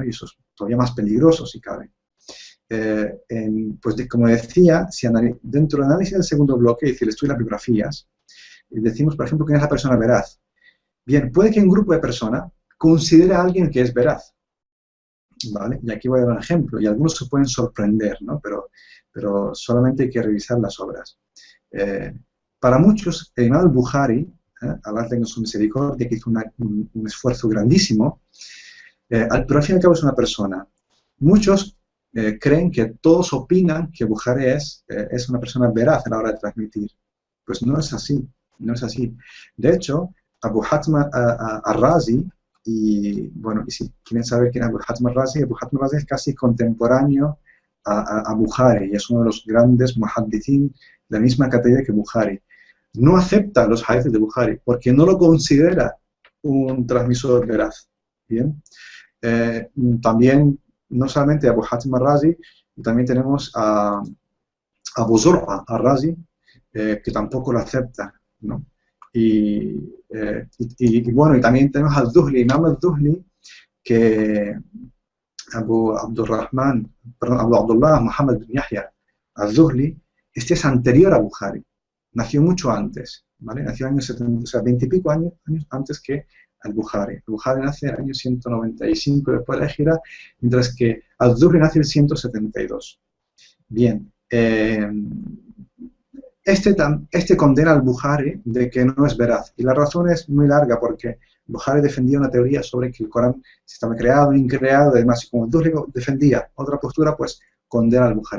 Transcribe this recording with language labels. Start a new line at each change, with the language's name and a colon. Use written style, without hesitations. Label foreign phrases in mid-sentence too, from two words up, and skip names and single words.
Spanish: Y eso es todavía más peligroso si cabe. Pues como decía, si dentro del análisis del segundo bloque, es decir, el estudio de las biografías, decimos, por ejemplo, quién es la persona veraz. Bien, puede que un grupo de personas considere a alguien que es veraz, ¿vale? Y aquí voy a dar un ejemplo, y algunos se pueden sorprender, ¿no? Pero solamente hay que revisar las obras. Para muchos, el imam al-Bukhari, Allah tenga su misericordia, que hizo un esfuerzo grandísimo, pero al fin y al cabo es una persona. Muchos creen que todos opinan que Bukhari es una persona veraz a la hora de transmitir. Pues no es así, no es así. De hecho, Abu Hatim al-Razi, y bueno, y si quieren saber quién es Abu Hatim al-Razi es casi contemporáneo a Bukhari, y es uno de los grandes muhaddithin de la misma categoría que Bukhari. No acepta los hadiths de Bukhari porque no lo considera un transmisor veraz. Bien. También, no solamente Abu Hatim al-Razi, también tenemos a Abu Zur'a al-Razi, que tampoco lo acepta, ¿no? Y bueno, y también tenemos al Zuhli, Imam al-Zuhli, que Abu Abdullah Muhammad bin Yahya al-Zuhli, este es anterior a Bukhari, nació mucho antes, ¿vale? Nació en años 70, o sea, 20 y pico años antes que al-Bukhari. Al-Bukhari nace en el año 195 después de la Hijra, mientras que al-Zuhri nace en el 172. Bien, este condena al Bukhari de que no es veraz, y la razón es muy larga, porque Bukhari defendía una teoría sobre que el Corán estaba creado, increado, y además, y como al-Zuhri defendía otra postura, pues condena al Bukhari.